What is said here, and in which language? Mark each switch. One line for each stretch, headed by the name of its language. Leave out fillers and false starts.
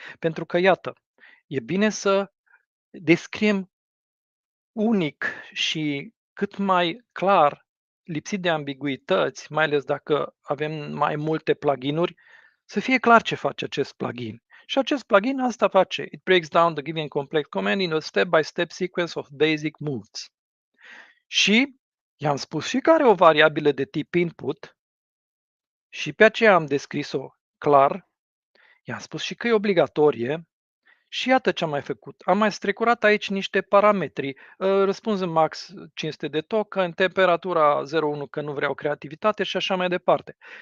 Romanian: Pentru că iată, e bine să descriem unic și cât mai clar, lipsit de ambiguități, mai ales dacă avem mai multe pluginuri, să fie clar ce face acest plugin. Și acest plugin asta face.
English: It breaks down the given complex command in a step-by-step sequence of basic moves.
Romanian: Și i-am spus și că are o variabilă de tip input și pe aceea am descris-o clar. I-am spus și că e obligatorie. Și iată ce am mai făcut. Am mai strecurat aici niște parametri. Răspuns în max 500 de token, temperatura 0,1 că nu vreau creativitate și așa mai departe.